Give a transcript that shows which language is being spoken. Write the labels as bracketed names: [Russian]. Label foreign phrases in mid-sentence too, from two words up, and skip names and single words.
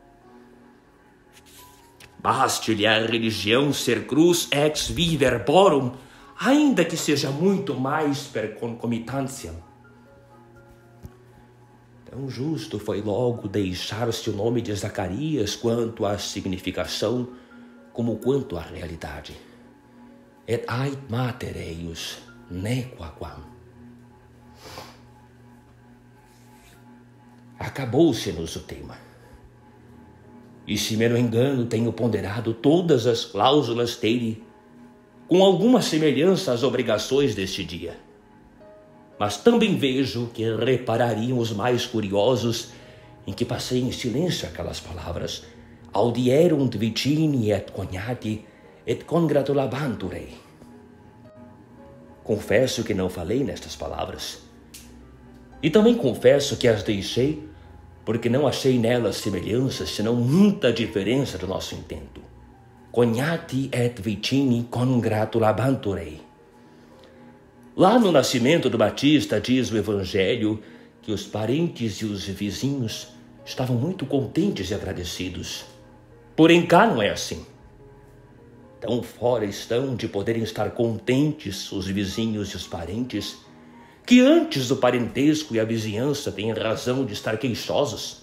[Portuguese] Baste-lhe a religião ser cruz [Latin] ex vi verborum, [Portuguese] ainda que seja muito mais per concomitância. Tão justo foi logo deixar-se o nome de Zacarias quanto à significação, como quanto à realidade. [Latin] Et ait mater eius nequaquam. [Portuguese] Acabou-se-nos o tema. e se me não engano tenho ponderado todas as cláusulas dele, com alguma semelhança às obrigações deste dia. Mas também vejo que reparariam os mais curiosos em que passei em silêncio aquelas palavras: [Latin] audierunt vicini et cognati et congratulabantur ei. [Portuguese] Confesso que não falei nestas palavras. E também confesso que as deixei porque não achei nelas semelhanças, senão muita diferença do nosso intento. [Latin] Cognati et vicini congratulabantur ei. [Portuguese] Lá no nascimento do Batista diz o Evangelho que os parentes e os vizinhos estavam muito contentes e agradecidos. Porém cá não é assim. Tão fora estão de poderem estar contentes os vizinhos e os parentes, que antes do parentesco e a vizinhança têm razão de estar queixosos.